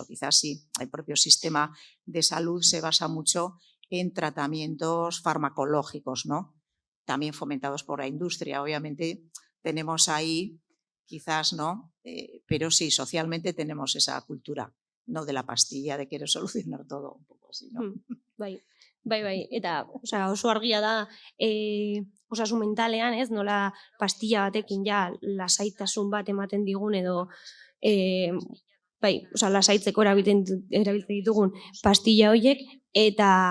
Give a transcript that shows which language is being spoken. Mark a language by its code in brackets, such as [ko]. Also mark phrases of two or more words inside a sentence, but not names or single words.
[es] Quizás sí, el propio sistema de salud se basa mucho en tratamientos farmacológicos, ¿no? También fomentados por la industria. Obviamente tenemos ahí, quizás, ¿no? Pero sí, socialmente tenemos esa cultura, no de la pastilla, de querer solucionar todo, un poco así, ¿no? [eu] Bai, eta oso argia da osasun mentalean, ez, nola pastilla batekin ja lasaitasun bat ematen digun edo lasaitzeko erabiltzen ditugun pastilla horiek, eta